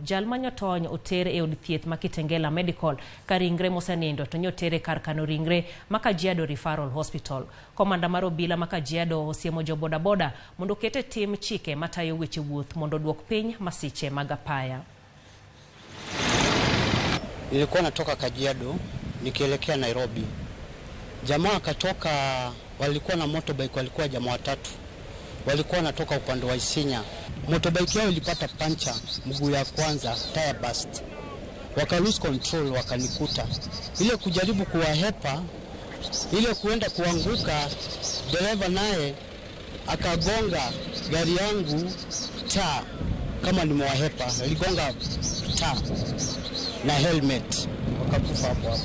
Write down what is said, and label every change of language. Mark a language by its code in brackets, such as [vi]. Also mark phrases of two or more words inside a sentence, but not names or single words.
[luo] Jal manyotony otere e od thieth ma Kitengela Medical ka ringre mosenindo to nyotere kar kano ringre ma Kajiado Referral Hospital. Komanda mar obila ma Kajiado osiemo jobodaboda mondo kete tim chike matayo weche wuoth mondo duok piny masiche mag apaya. [sw] Nilikuwa natoka Kajiado nikielekea Nairobi. Jamaa akatoka, walikuwa na motorbike, walikuwa jamaa watatu. Walikuwa natoka upande wa Isinya. Motorbike yao ilipata pancha mguu ya kwanza, [en] tire burst. Waka lose control, [sw] wakanikuta. Ile kujaribu kuwahepa, ile kuenda kuanguka, dereva naye akagonga gari yangu taa kama nimewahepa. Aligonga taa na helmet, wakakufa hapo.